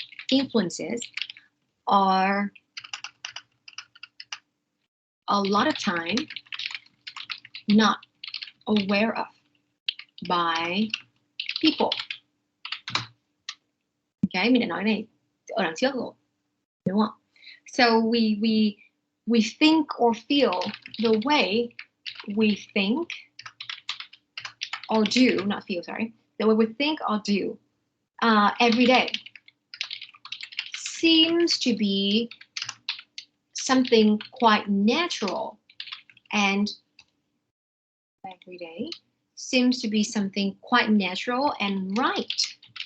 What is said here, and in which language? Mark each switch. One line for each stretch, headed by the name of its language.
English: influences are a lot of time not aware of by people.
Vietnamese: Okay, mình đã nói này ở đằng trước rồi, đúng không?
English: So we think or feel the way we think or do, not feel, sorry, the way we think or do every day seems to be something quite natural, and every day seems to be something quite natural and right.